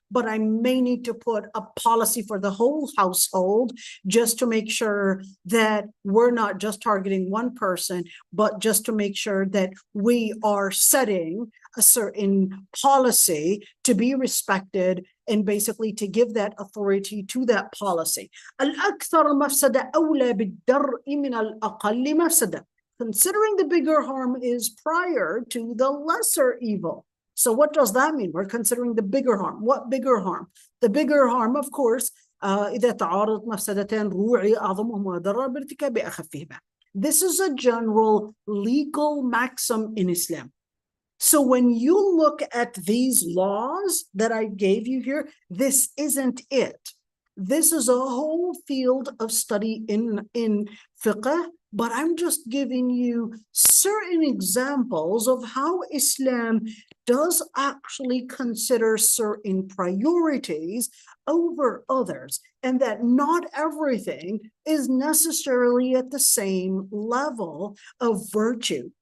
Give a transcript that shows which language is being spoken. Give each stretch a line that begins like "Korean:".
English: but I may need to put a policy for the whole household just to make sure that we're not just targeting one person, but just to make sure that we are setting a certain policy to be respected and basically to give that authority to that policy.
Arabic: الأكثر مفسدة أولى بالدرء من الأقل مفسدة.
English: Considering the bigger harm is prior to the lesser evil. So what does that mean? We're considering the bigger harm. What bigger harm? The bigger harm, of course,
Arabic: إذا تعارضت مفسدتان روعي أعظمهما ضررا بارتكاب أخفهما.
English: This is a general legal maxim in Islam. So when you look at these laws that I gave you here, this isn't it. This is a whole field of study in fiqh, but I'm just giving you certain examples of how Islam does actually consider certain priorities over others, and that not everything is necessarily at the same level of virtue.